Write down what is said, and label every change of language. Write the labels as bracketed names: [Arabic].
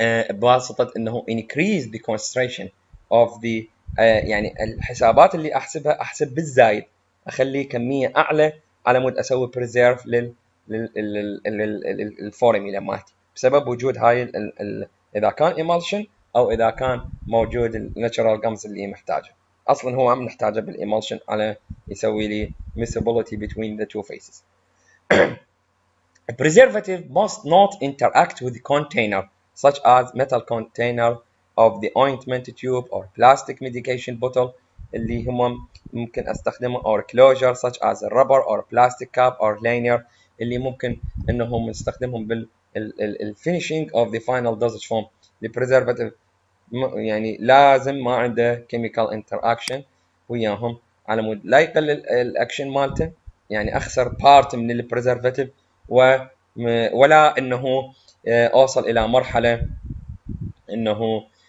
[Arabic] بواسطه انه [English] increase the concentration of the [Arabic] يعني الحسابات اللي احسبها احسب بالزايد اخلي كميه اعلى على مود اسوي بريزيرف للفورميلا مالتي بسبب وجود هاي اذا كان emulsion او اذا كان موجود الناتشورال جامز اللي محتاجه، اصلا هو عم نحتاجه بالemulsion على يسوي لي [English] miscibility between the two phases. A preservative must not interact with the container such as metal container of the ointment tube or plastic medication bottle [Arabic] اللي هم ممكن استخدمه [English] or closure such as rubber or plastic cap [Arabic] or liner اللي ممكن انهم نستخدمهم بال [English] finishing of the final dosage form. [Arabic] البريزرفاتيف يعني لازم ما عنده chemical interaction وياهم على مود لا يقلل الاكشن مالته، يعني اخسر بارت من البريزرفاتيف ولا انه اوصل الى مرحله انه